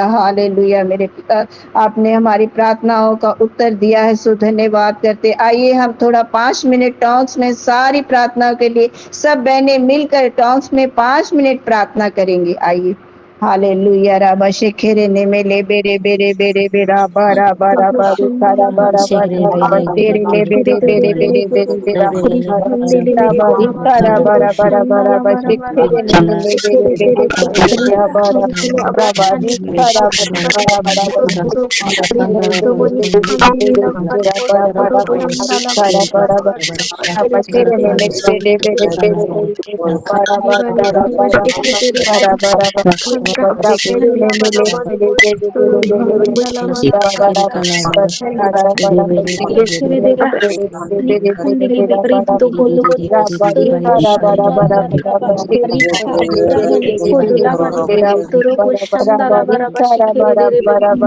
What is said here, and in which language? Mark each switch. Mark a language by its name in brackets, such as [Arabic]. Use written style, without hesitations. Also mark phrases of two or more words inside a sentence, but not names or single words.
[Hindi] हालेलुया मेरे पिता, आपने हमारी प्रार्थनाओं का उत्तर दिया है, सो धन्यवाद करते। आइए हम थोड़ा 5 मिनट टॉक्स में सारी प्रार्थनाओं के लिए सब बहनें मिलकर टॉक्स में 5 मिनट प्रार्थना करेंगे। आइए हालेलुया राबा शेखेरे ने मेले बेरे बेरे बेरे बेरा बारा बारा बारू सारा बारा बारा राबा शेरे ले बेरे बेरे बेरे बेरे बेरा राबा सारा बारा बारा बारा बा शेखेरे ने मेले बेरे बेरे बेरे बेरा बारा राबा सारा बारा बारा बा शेखेरे ने मेले बेरे बेरे बेरे बेरा बारा बारा बारा सारा बारा बा राबा शेरे ने मेले बेरे बेरे बेरे बेरे बारा बारा बारा बारा सारा बारा बा Abraham Shandala Bari Bosturu Bhandala Shandala Rikere Rikundiri Rito Bolo Bosturu Shandala Rika Abraham Kodula Mani Bosturu Shandala Barabashikiri